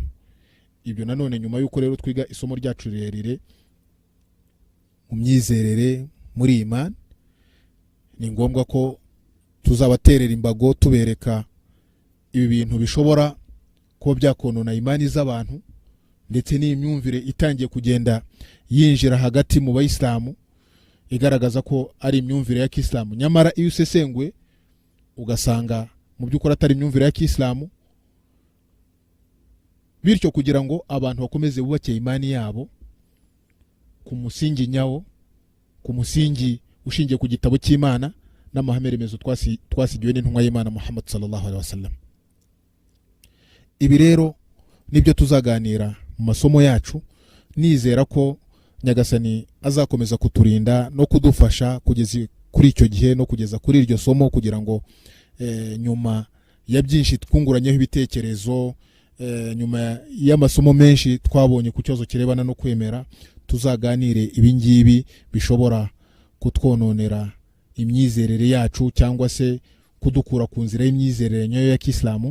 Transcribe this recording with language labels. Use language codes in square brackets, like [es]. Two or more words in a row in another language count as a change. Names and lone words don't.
[rw] Ibyo nanone nyuma yuko rero twiga isomo ryacu rirerire mu myizerere muri imani, ni ngombwa ko tuzabaterera imbago tubereka ibi bintu bishobora kuba byakonona imani z'abantu, ndetse n'imyumvire itangiye kugenda yinjira hagati mu bayisilamu igaragaza ko ari imyumvire ya Kiislamu, nyamara iyo usesenguye ugasanga mu by'ukuri atari imyumvire ya Kiislamu. Bityo kugira ngo abantu bakomeze bubake imani yabo ku musingi nyawo, ku musingi ushingiye ku gitabo cy'Imana n'amahame remezo twasigiwe n'intumwa y'Imana [ar] محمد صلى الله عليه وسلم. [rw] Ibi rero nibyo tuzaganira mu masomo yacu, nizera ko Nyagasani azakomeza kuturinda no kudufasha kugeza kuri icyo gihe no kugeza kuri iryo somo, kugira ngo nyuma ya byinshi twunguranyeho ibitekerezo, nyuma y'amasomo menshi twabonye ku kibazo kirebana no kwemera, tuzaganire ibi ngibi bishobora kutwononera imyizerere yacu cyangwa se kudukura ku nzira y'imyizerere nyayo ya Kiislamu.